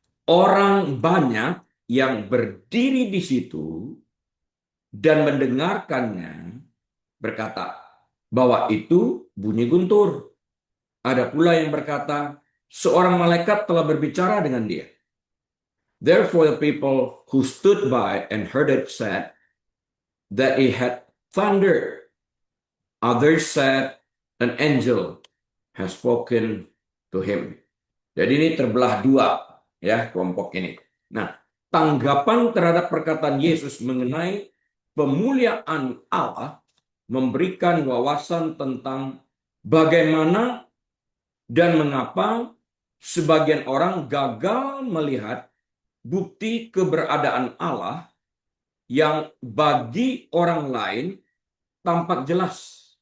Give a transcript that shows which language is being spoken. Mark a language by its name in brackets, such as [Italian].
[Indonesian] Orang banyak yang berdiri di situ dan mendengarkannya berkata bahwa itu bunyi guntur. Ada pula yang berkata, seorang malaikat telah berbicara dengan dia. [English] Therefore the people who stood by and heard it said that it had thundered. Others said, an angel has spoken to him. [Indonesian] Jadi ini terbelah dua, ya, kelompok ini. Nah, tanggapan terhadap perkataan Yesus mengenai pemuliaan Allah memberikan wawasan tentang bagaimana dan mengapa sebagian orang gagal melihat bukti keberadaan Allah yang bagi orang lain tampak jelas.